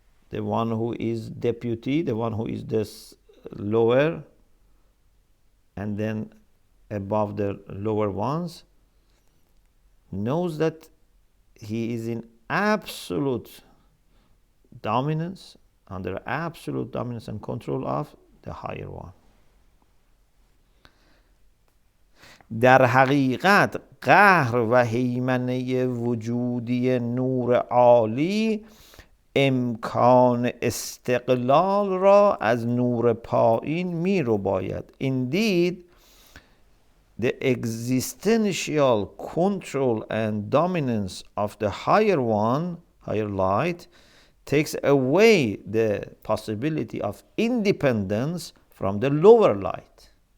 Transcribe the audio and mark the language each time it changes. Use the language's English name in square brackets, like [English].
[English] The one who is deputy, the one who is this lower, and then above the lower ones, knows that he is in absolute dominance, under absolute dominance and control of the higher one. [Persian] در حقیقت قهر و هیمنه وجودی نور عالی امکان استقلال را از نور پایین می رباید. [English] Indeed, the existential control and dominance of the higher one, higher light, takes away the possibility of independence from the lower light.